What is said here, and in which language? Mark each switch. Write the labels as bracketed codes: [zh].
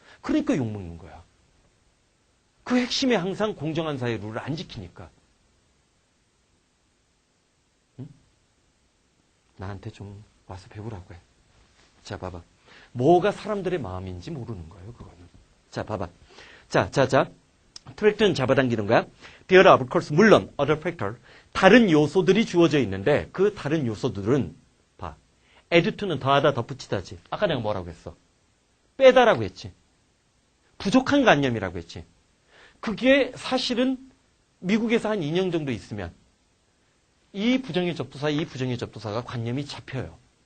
[ko] 그러니까 욕먹는 거야. 그 핵심이 항상 공정한 사회 룰을 안 지키니까. 응? 나한테 좀 와서 배우라고 해. 자, 봐봐. 뭐가 사람들의 마음인지 모르는 거예요, 그거는. 자, 봐봐. 자. 트랙트는 잡아당기는 거야. [en] There are, of course, [ko] 물론, [en] other factor. [ko] 다른 요소들이 주어져 있는데, 그 다른 요소들은, 봐. add to는 더하다, 덧붙이다지. 아까 내가 뭐라고 했어? 빼다라고 했지. 부족한 관념이라고 했지. 그게 사실은 미국에서 한 2년 정도 있으면, 이 부정의 접두사가 관념이 잡혀요.